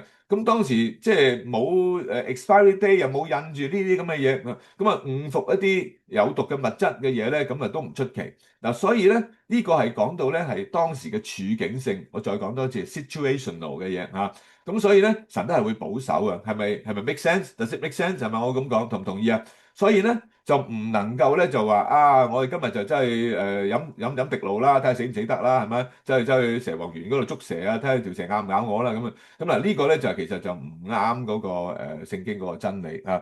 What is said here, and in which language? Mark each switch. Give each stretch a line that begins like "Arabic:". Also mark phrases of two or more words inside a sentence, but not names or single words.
Cantonese: 咁當時即係冇
English: expiry day，
Cantonese: 又冇印住呢啲咁嘅嘢，咁誤服一啲有毒嘅物質嘅嘢咧，咁都唔出奇。嗱，所以咧呢個係講到咧係當時嘅處境性，我再講多次 situational 嘅嘢嚇。咁所以咧神都係會保守嘅，係咪
English: make sense？ Does it make sense？
Cantonese: 係咪我咁講同唔同意啊？所以咧就唔能夠咧就話我哋今日就真係飲滴露啦，睇下死唔死得啦，係咪？走去蛇王園嗰度捉蛇啊，睇下條蛇咬唔咬我啦咁啊。咁嗱呢個咧就其實就唔啱嗰個聖經嗰個真理啊。